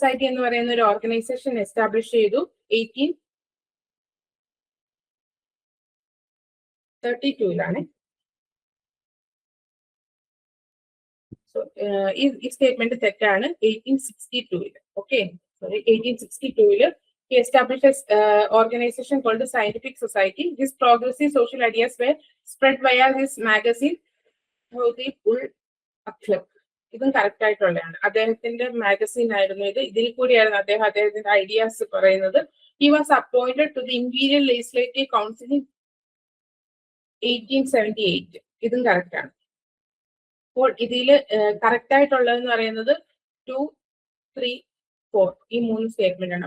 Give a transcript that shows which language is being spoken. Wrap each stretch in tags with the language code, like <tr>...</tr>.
<ml>എന്ന് പറയുന്ന ഒരു ഓർഗനൈസേഷൻ എസ്റ്റാബ്ലിഷ് ചെയ്തു 1832 ഈ സ്റ്റേറ്റ്മെന്റ് തെറ്റാണ്.</ml> <en>1862 okay, 1862 he established an organization called the Scientific Society. His progressive social ideas were spread via his magazine Hawdi ul Akhlaq.</en> <ml>ഇതും correct ആയിട്ടുള്ളതാണ്. അദ്ദേഹത്തിന്റെ മാഗസീൻ ആയിരുന്നു ഇത്. ഇതിൽ കൂടിയായിരുന്നു അദ്ദേഹത്തിന്റെ ഐഡിയാസ് പറയുന്നത്.</ml> <en>He was appointed to the imperial legislative council in 1878.</en> <ml>ഇതും കറക്റ്റ് ആണ്. അപ്പോൾ ഇതിൽ കറക്റ്റ് ആയിട്ടുള്ളതെന്ന് പറയുന്നത് 2, 3, 4 ഈ 3 സ്റ്റേറ്റ്മെന്റ് ആണ്.</ml>